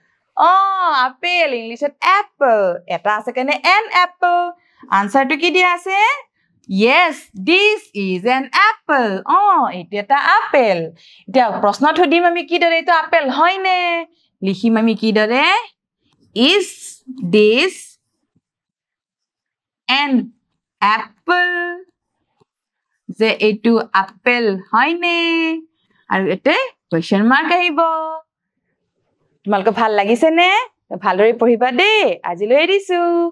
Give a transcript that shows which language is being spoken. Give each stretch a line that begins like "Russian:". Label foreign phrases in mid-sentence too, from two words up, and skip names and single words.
Assamese: আপেল ইংলিছত apple এটা আছে কেনে
English: an apple
Assamese: আনসাৰটো কি দিয়া আছে
English: yes this is an apple
Assamese: এইটো এটা আপেল এতিয়া প্ৰশ্নত সুধিম আমি কি দৰে এইটো আপেল হয়নে লিখিম আমি কি দৰে
English: is this an apple
Assamese: যে এইটো আপেল হয়নে আৰু এতে
English: question mark
Assamese: আহিব তোমালোকে ভাল লাগিছে নে ভালদৰে পঢ়িবা দেই আজিলৈ এৰিছো